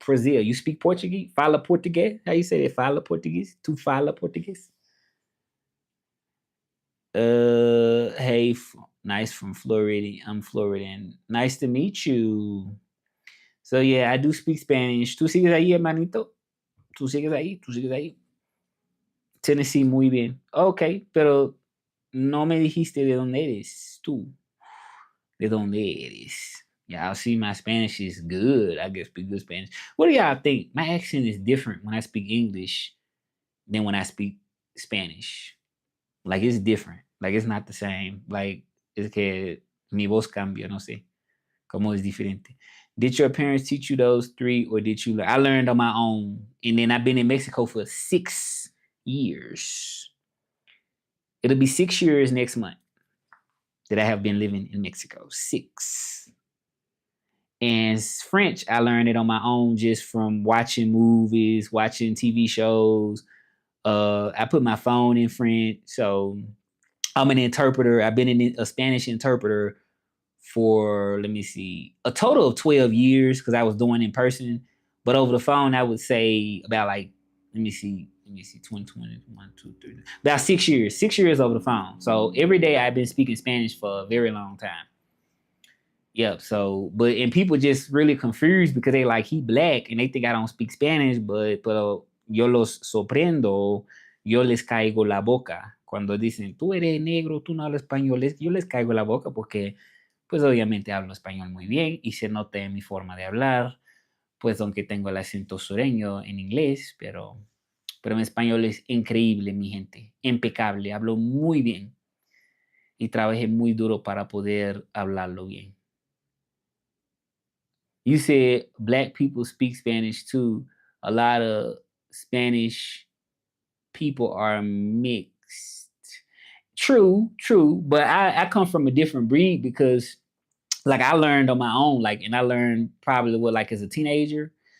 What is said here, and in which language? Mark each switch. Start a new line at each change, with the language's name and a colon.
English: Brazil, you speak Portuguese?
Portuguese: Fala português?
English: How you say that?
Portuguese: Fala português? Tu fala português?
English: Hey, nice from Florida. I'm Floridian. Nice to meet you. So yeah, I do speak Spanish.
Spanish: ¿Tú sigues ahí, hermanito? ¿Tú sigues ahí? ¿Tú sigues ahí? Tennessee, muy bien. Ok, pero no me dijiste de dónde eres tú. ¿De dónde eres?
English: Y'all see my Spanish is good. I can speak good Spanish. What do y'all think? My accent is different when I speak English than when I speak Spanish. Like it's different. Like it's not the same.
Spanish: Like es que mi voz cambia, no sé. Como es diferente.
English: Did your parents teach you those three or did you learn? I learned on my own. And then I've been in Mexico for 6 years. It'll be 6 years next month that I have been living in Mexico. 6. And French, I learned it on my own just from watching movies, watching TV shows. I put my phone in French. So I'm an interpreter. I've been a Spanish interpreter for, let me see, a total of 12 years because I was doing in person. But over the phone, I would say about like, let me see, let me see, 2020, 2, 3. About 6 years, 6 years over the phone. So every day I've been speaking Spanish for a very long time. Yep. So, but and people just really confused because they like he black and they think I don't speak Spanish, but
Spanish: pero yo los sorprendo, yo les caigo la boca cuando dicen tú eres negro, tú no hablas español, yo les caigo la boca porque pues obviamente hablo español muy bien y se nota en mi forma de hablar, pues aunque tengo el acento sureño en inglés, pero mi español es increíble, mi gente, impecable, hablo muy bien y trabajé muy duro para poder hablarlo bien.
English: You said black people speak Spanish too. A lot of Spanish people are mixed. True, true. But I come from a different breed because like I learned on my own, like and I learned probably what like as a teenager.